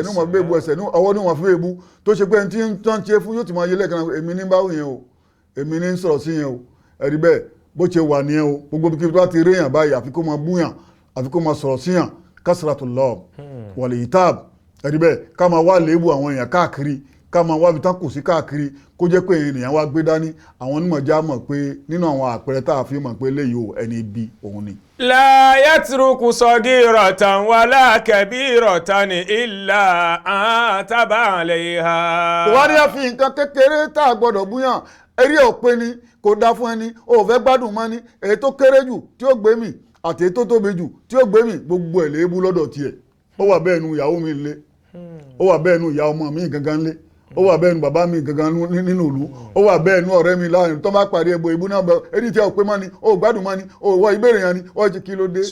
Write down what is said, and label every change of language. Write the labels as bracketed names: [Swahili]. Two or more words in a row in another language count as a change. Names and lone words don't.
[Yoruba] ní wọ́n fi bí èébú ẹsẹ̀ ní ọwọ́ ní wọ́n fi bí èébú tó ṣe pé ẹni tí ń tán ṣe fún yóò ti máa yé lẹ́ẹ̀kan èmi ní báwò yẹn o èmi ní sọ̀rọ̀ sí yẹn o ẹ̀rí bẹ́ẹ̀ bó ṣe wà nìyẹn o gbogbo bí tó bá ti rí èèyàn báyìí àfi kó máa búyàn àfi kó máa sọ̀rọ̀ síyàn [Arabic] كثرة اللوم والعتاب [Yoruba] ẹ̀rí bẹ́ẹ̀ ká máa wá léèbù àwọn èèyàn káàkiri ká máa wá ibi tán kù sí káàkiri kó jẹ́ pé èèyàn wá gbé dání àwọn onímọ̀ já mọ̀ pé nínú àwọn àpẹẹrẹ tá a fi mọ̀ pé léyìí o ẹni ibi òun ni. [Arabic] لا يترك صغيرة ولا كبيرة إلا عاب عليها. [Yoruba] kò wá ní àfi nǹkan kékeré tá a gbọ́dọ̀ búyàn eré òpin ni kò dá fún ẹni o ò fẹ́ gbádùn mọ́ ni èyí tó kéré jù tí ó gbé mi àti èyí tó tóbi jù tí ó gbé mi gbogbo ẹ̀ léébú lọ́dọ̀ tiẹ̀ ó wà bẹ́ẹ̀ nu ìyàwó mi lé ó wà bẹ́ẹ̀ nu ìyá ọmọ mi gangan lé ó wà bẹ́ẹ̀ nu bàbá mi gangan nínú ìlú ó wà bẹ́ẹ̀ nu ọ̀rẹ́ mi láàrin tó bá parí ẹbọ ìbú náà èyí tí a ò pé mọ́ ni o ò gbádùn mọ́ ni o ò wọ ìbéèrè yẹn ni ó ti kí ló dé.